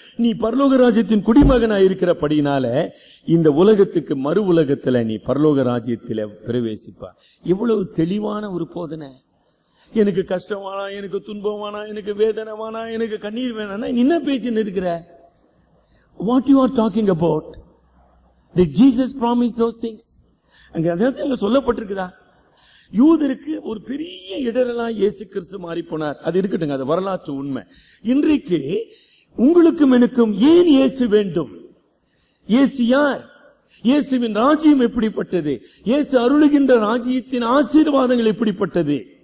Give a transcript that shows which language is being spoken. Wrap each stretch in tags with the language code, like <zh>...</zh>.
<ta>நீ பரலோக ராஜ்யத்தின் குடிமகனாயிருக்கிறபடினால இந்த உலகத்துக்கு மறு உலகத்துல நீ பரலோக ராஜ்யத்தில பிரவேசிப்பா. இவ்வளவு தெளிவான ஒரு போதனை. எனக்கு கஷ்டம் வேணா, எனக்கு துன்பம் வேணா, எனக்கு வேதனை வேணா, எனக்கு கண்ணீர் வேணா, என்ன பேசின்னு இருக்கிற?</ta> <en>What you are talking about? Did Jesus promise those things?</en> <ta>அங்க அங்க சொல்லப்பட்டிருக்குதா? யூதருக்கு ஒரு பெரிய இடரெல்லாம் இயேசு கிறிஸ்து மாறி போனார். அது இருக்கட்டுங்க, அது வரலாற்று உண்மை. இன்றைக்கு உங்களுக்கும் எனக்கும் ஏன் இயேசு வேண்டும்? இயேசு யார்? இயேசுவின் ராஜ்யம் எப்படிப்பட்டது? இயேசு அருளுகின்ற ராஜ்யத்தின் ஆசீர்வாதங்கள் எப்படிப்பட்டது?</ta>